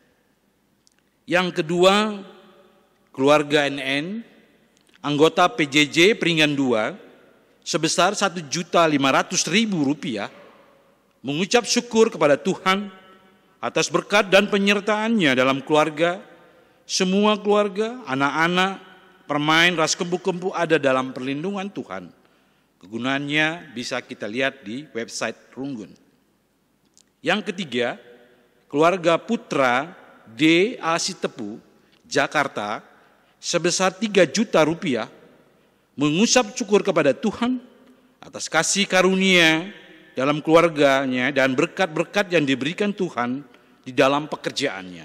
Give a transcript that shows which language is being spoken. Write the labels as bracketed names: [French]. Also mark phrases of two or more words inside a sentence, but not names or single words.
[Indonesian] Yang kedua, keluarga NN, anggota PJJ Peringgan 2 sebesar 1.500.000 rupiah, mengucap syukur kepada Tuhan atas berkat dan penyertaannya dalam keluarga, semua keluarga, anak-anak, permain, [Batak Karo] ras kembu-kembu [Indonesian] ada dalam perlindungan Tuhan. Kegunaannya bisa kita lihat di website Runggun. Yang ketiga, keluarga Putra D. Asitepu, Jakarta, sebesar 3 juta rupiah, mengucap syukur kepada Tuhan atas kasih karunia dalam keluarganya dan berkat-berkat yang diberikan Tuhan di dalam pekerjaannya.